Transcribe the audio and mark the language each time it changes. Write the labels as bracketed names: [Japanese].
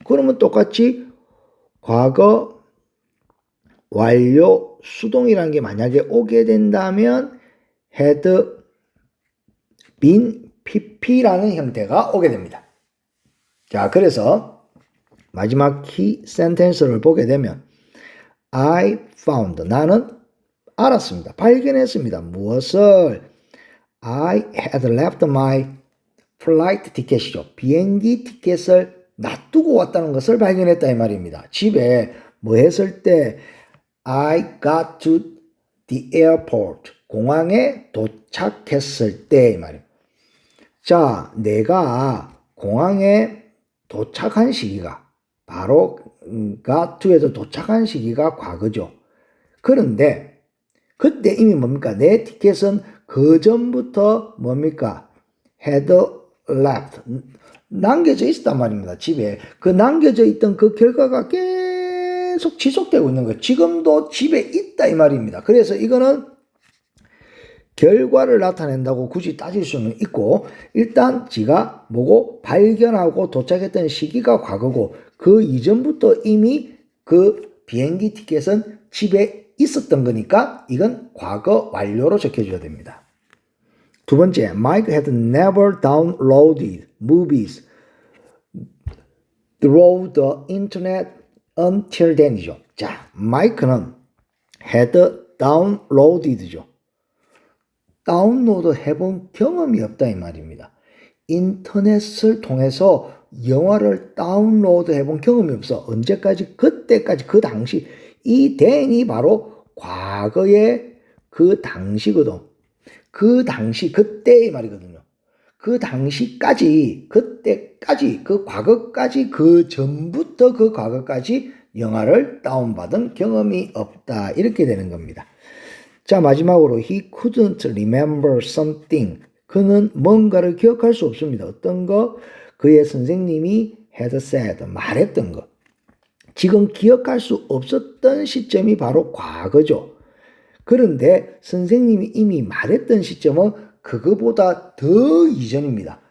[Korean] 그러면 똑같이 과거 완료 수동이라는 게 만약에 오게 된다면 had been pp라는 형태가 오게 됩니다. 자, 그래서 마지막 키 센텐스를 보게 되면 [English] I found, [Korean] 나는 알았습니다. 발견했습니다. 무엇을? [English] I had left my flight ticket이죠. [Korean] 비행기 티켓을 놔두고 왔다는 것을 발견했다 이 말입니다. 집에 뭐 했을 때 [English] I got to the airport, [Korean] 공항에 도착했을 때 이 말입니다. 자, 내가 공항에 도착한 시기가 바로 got to에서 도착한 시기가 과거죠. 그런데 그때 이미 뭡니까? 내 티켓은 그 전부터 뭡니까? had left, 남겨져 있었단 말입니다. 집에. 그 남겨져 있던 그 결과가 계속 지속되고 있는 거예요. 지금도 집에 있다 이 말입니다. 그래서 이거는 결과를 나타낸다고 굳이 따질 수는 있고, 일단 지가 뭐고 발견하고 도착했던 시기가 과거고 그 이전부터 이미 그 비행기 티켓은 집에 있었던 거니까 이건 과거 완료로 적혀줘야 됩니다. 두 번째, [English] Mike had never downloaded movies through the internet until then이죠. [Korean] 자, 마이크는 had downloaded죠. 다운로드 해본 경험이 없다 이 말입니다. 인터넷을 통해서 영화를 다운로드 해본 경험이 없어. 언제까지? 그때까지, 그 당시. 이 then이 바로 과거의 그 당시거든. 그 당시, 그때의 말이거든요. 그 당시까지, 그때까지, 그 과거까지, 그 전부터 그 과거까지 영화를 다운받은 경험이 없다. 이렇게 되는 겁니다. 자, 마지막으로 [English] he couldn't remember something. [Korean] 그는 뭔가를 기억할 수 없습니다. 어떤 거? 그의 선생님이 had said, 말했던 거. 지금 기억할 수 없었던 시점이 바로 과거죠. 그런데 선생님이 이미 말했던 시점은 그거보다 더 이전입니다.